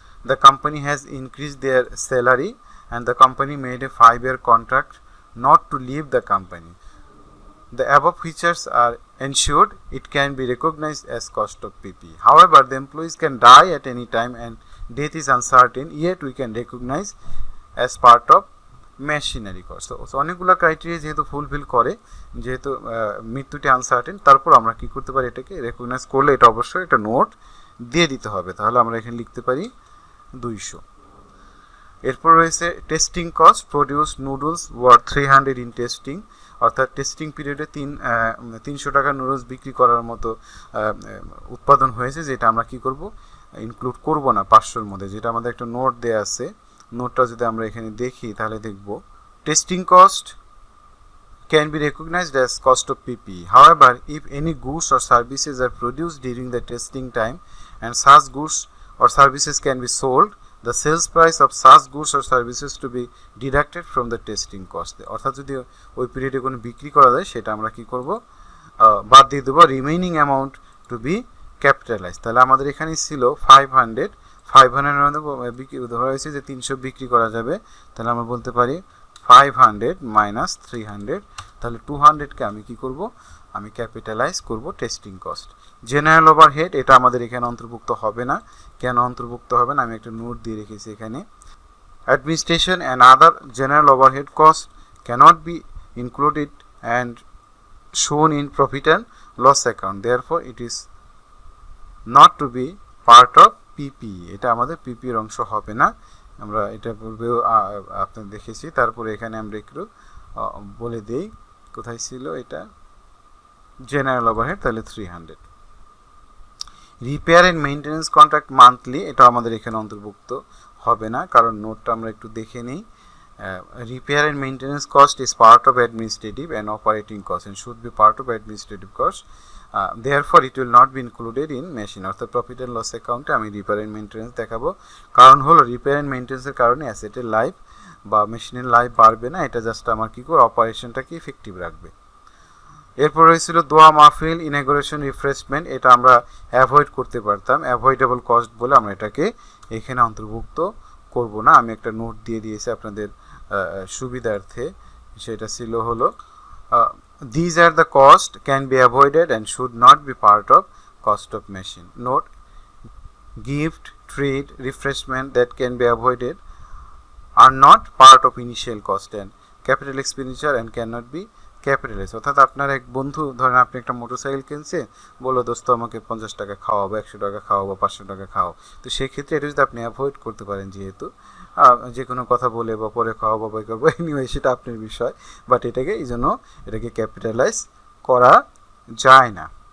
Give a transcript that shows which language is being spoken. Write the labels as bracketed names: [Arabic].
[English] The company has increased their salary, and the company made a 5-year contract not to leave the company. The above features are ensured, it can be recognized as cost of PPE. However, the employees can die at any time and death is uncertain, yet we can recognize as part of machinery cost. [Bangla] So অনেকগুলো criteria যেহেতু fulfil করে, যেহেতু মৃত্যুটি uncertain, তারপর আমরা কি করতে পারি, এটাকে রেকগনাইজ করলে এটা অবশ্যই একটা নোট দিয়ে দিতে হবে। তাহলে আমরা এখানে লিখতে পারি 200। এরপর রয়েছে testing cost, [English] produce noodles were 300 in testing, [Bangla] অর্থাৎ টেস্টিং পিরিয়ডে 300 টাকা নুডলস বিক্রি করার মতো উৎপাদন হয়েছে, যেটা আমরা কি করব, ইনক্লুড করব না 500-র মধ্যে, যেটা আমাদের একটা নোট দেয়া আছে। নোটটা যদি আমরা এখানে দেখি তাহলে দেখব testing cost [English] can be recognized as cost of PPE. However, if any goods or services are produced during the testing time and such goods or services can be sold, the sales price of such goods or services to be deducted from the testing cost. [Bangla] অর্থাৎ যদি ওই পিরিয়ডে কোনো বিক্রি করা যায় সেটা আমরা কি করব, বাদ দিয়ে দেবো, [English] Remaining amount to be capitalize. [Bangla] তাহলে আমাদের এখানে ছিল 500 বিক্রি ধরা হয়েছে যে 300 বিক্রি করা যাবে, তাহলে আমরা বলতে পারি 500 মাইনাস 300, তাহলে 200-কে আমি কি করব, আমি ক্যাপিটালাইজ করব টেস্টিং কস্ট। জেনারেল ওভারহেড এটা আমাদের এখানে অন্তর্ভুক্ত হবে না। কেন অন্তর্ভুক্ত হবে না, আমি একটা নোট দিয়ে রেখেছি এখানে। Administration and other general overhead cost cannot B included and শোন in profit and loss account, therefore it is not to B part of PPE. এটা আমাদের পিপির অংশ হবে না, আমরা এটা পূর্বেও আপনার দেখেছি। তারপরে এখানে আমরা একটু বলে দেই কোথায় ছিল এটা, জেনারেল ওভারহেড, তাহলে 300। Repair and maintenance contract monthly, এটা আমাদের এখানে অন্তর্ভুক্ত হবে না, কারণ নোটটা আমরা একটু দেখে নিই। [English] Repair and maintenance cost is part of administrative and operating cost and should be part of administrative cost. Therefore, it will not be included in machine. [Bangla] অর্থাৎ প্রফিট অ্যান্ড লস অ্যাকাউন্টে আমি রিপেয়ার অ্যান্ড মেইনটেনেন্স দেখাবো, কারণ হলো repair and মেইনটেনেন্সের কারণে অ্যাসেটের life বা মেশিনের life বাড়বে না, এটা জাস্ট আমার কি করে অপারেশনটাকে ইফেক্টিভ রাখবে। এরপর রয়েছিল দোয়া মাহফিল, ইনাগুরেশন, রিফ্রেশমেন্ট, এটা আমরা অ্যাভয়েড করতে পারতাম, অ্যাভয়েডেবল কস্ট বলে আমরা এটাকে এখানে অন্তর্ভুক্ত করব না। আমি একটা নোট দিয়ে দিয়েছি আপনাদের সুবিধার্থে, সেটা ছিল হলো [English] these are the cost can be avoided and should not be part of cost of machine. Note, gift, treat, refreshment that can be avoided are not part of initial cost and capital expenditure and cannot be [Bangla] capitalise, অর্থাৎ আপনার এক বন্ধু ধরেন আপনি একটা motorcycle কিনছে, বললো দোস্ত আমাকে 50 টাকা খাওয়াবো, 100 টাকা খাওয়াবো, 500 টাকা খাওয়াও। তো সেক্ষেত্রে এটা যদি আপনি অ্যাভয়েড করতে পারেন, যেহেতু যে কোনো কথা বলে বা পরে খাওয়াবো বা করবো, এনিওয়ে সেটা আপনার বিষয়, বাট এটাকে এই জন্য এটাকে ক্যাপিটালাইজ করা যায় না।